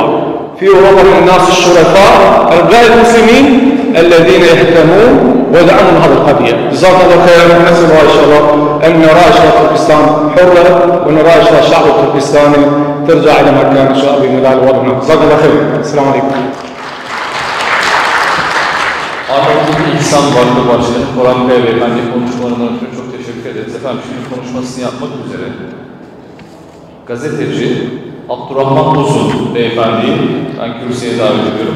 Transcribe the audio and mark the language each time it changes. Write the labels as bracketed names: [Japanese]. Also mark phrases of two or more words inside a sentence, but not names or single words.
[Arabic] في أوروبا من الناس الشرفاء غير المسلمين الذين يهتمون ويدعمون هذه القضية. جزاكم الله خيرا، ونسأل الله إن شاء الله أن نرى إشراف تركستان حرة، ونرى إشراف الشعب التركستاني ترجع إلى مكان إن شاء الله بإذن الله الوضع. جزاكم الله خيرا. السلام عليكم. [Turkish] Ahmet İhsan Varlığı Başkanı Orhan Kaya Beyefendi konuşmalarından ötürü çok teşekkür ederiz. Efendim şimdi konuşmasını yapmak üzere gazeteci Abdurrahman Uzun Beyefendi'yi ben kürsüye davet ediyorum.